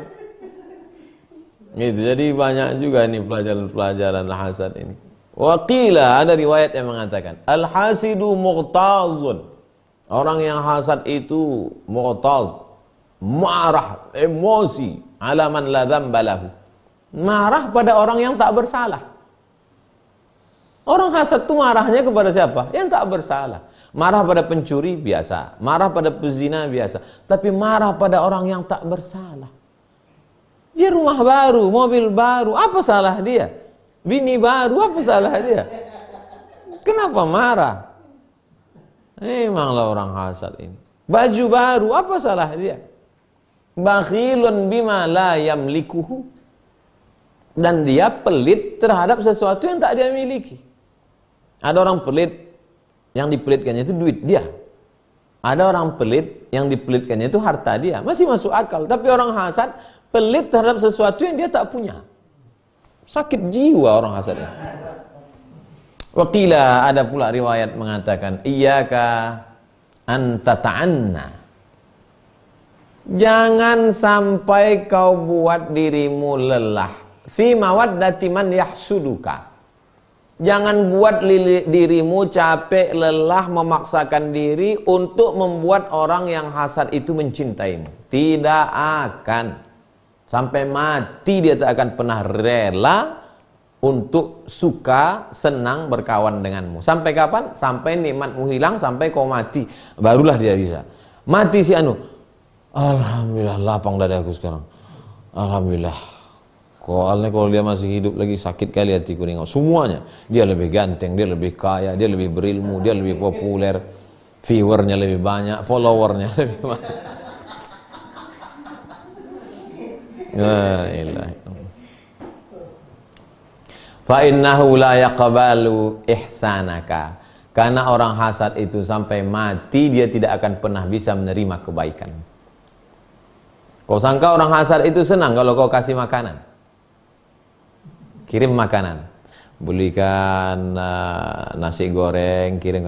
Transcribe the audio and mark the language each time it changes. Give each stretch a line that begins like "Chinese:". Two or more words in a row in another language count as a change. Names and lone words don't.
Indonesian: Gitu, jadi banyak juga nih pelajaran-pelajaran hasad ini. Waqila, ada riwayat yang mengatakan,
Arabic: الحاسد مغتاظ.
Indonesian: Orang yang hasad itu muqtaz, marah, emosi,
Arabic: على من لا ذنب له.
Indonesian: Marah pada orang yang tak bersalah. Orang hasad itu marahnya kepada siapa? Yang tak bersalah. Marah pada pencuri biasa, marah pada pezina biasa, tapi marah pada orang yang tak bersalah. Dia rumah baru, mobil baru, apa salah dia? Bini baru, apa salah dia? Kenapa marah? Memanglah orang hasad ini. Baju baru, apa salah dia?
Arabic: بخيل بما لا يملكه.
Indonesian: Dan dia pelit terhadap sesuatu yang tak dia miliki. Ada orang pelit, yang dipelitkannya itu duit dia. Ada orang pelit, yang dipelitkannya itu harta dia. Masih masuk akal. Tapi orang hasad pelit terhadap sesuatu yang dia tak punya. Sakit jiwa orang hasad ini. Waqila, ada pula riwayat mengatakan,
Arabic: إياك أن تتعنى.
Indonesian: Jangan sampai kau buat dirimu lelah
Arabic: في مودة من يحسدك.
Indonesian: Jangan buat dirimu capek, lelah, memaksakan diri untuk membuat orang yang hasad itu mencintaimu. Tidak akan. Sampai mati dia tak akan pernah rela untuk suka, senang berkawan denganmu. Sampai kapan? Sampai nikmatmu hilang, sampai kau mati. Barulah dia bisa. Mati si anu. Alhamdulillah, lapang dadaku sekarang. Alhamdulillah. Soalnya kalau dia masih hidup lagi sakit kali hatiku nengok semuanya. Dia lebih ganteng, dia lebih kaya, dia lebih berilmu, dia lebih populer, viewernya lebih banyak, followernya lebih banyak.
Arabic: لا إله إلا الله. فإنه لا يقبل إحسانك.
Indonesian: Karena orang hasad itu sampai mati dia tidak akan pernah bisa menerima kebaikan. Kau sangka orang hasad itu senang kalau kau kasih makanan? Kirim makanan, belikan nasi goreng, kirim.